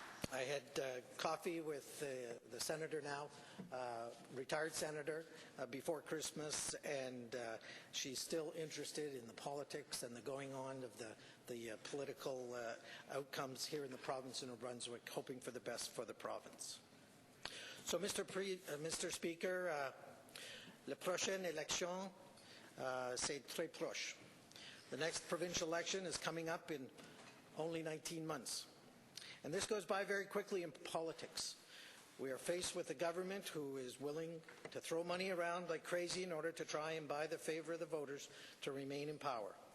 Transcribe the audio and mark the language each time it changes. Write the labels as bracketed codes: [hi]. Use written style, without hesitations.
[en] I had coffee with the senator now, retired senator, before Christmas, and she's still interested in the politics and the going on of the political outcomes here in the province of New Brunswick, hoping for the best for the province. So, Mr. [fr] Speaker, la prochaine élection, c'est très proche. [en] The next provincial election is coming up in only 19 months. And this goes by very quickly in politics. We are faced with a government who is willing to throw money around like crazy in order to try and buy the favor of the voters to remain in power.